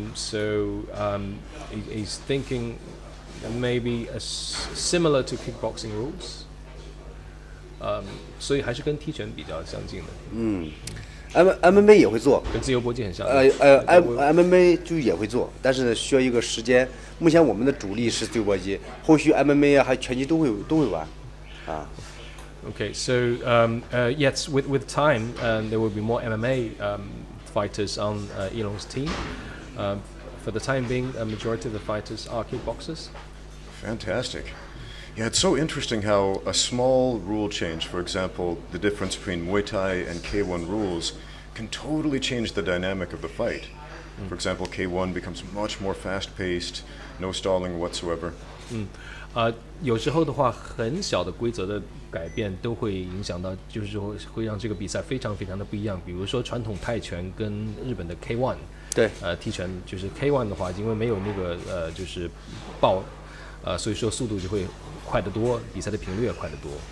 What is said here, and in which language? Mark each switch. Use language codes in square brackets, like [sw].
[en] He's thinking maybe similar to kickboxing rules. [zh] 所以还是跟踢拳比较相近的。 MMA 也会做，跟自由搏击很像。 MMA 就也会做，但是需要一个时间。目前我们的主力是自由搏击，后续 MMA 还有拳击都会玩。 [en] Okay, so yes, with time, there will be more MMA fighters on Elon's team. For the time being, a majority of the fighters are kickboxers. Fantastic. Yeah, it's so interesting how a small rule change, for example, the difference between Muay Thai and K1 rules, can totally change the dynamic of the fight. For example, K1 becomes much more fast-paced, no stalling whatsoever. [zh] 有时候的话，很小的规则的改变都会影响到，就是说会让这个比赛非常非常的不一样。比如说传统泰拳跟日本的 K1，对，踢拳就是 K1 的话，因为没有那个就是爆，所以说速度就会快得多，比赛的频率也快得多。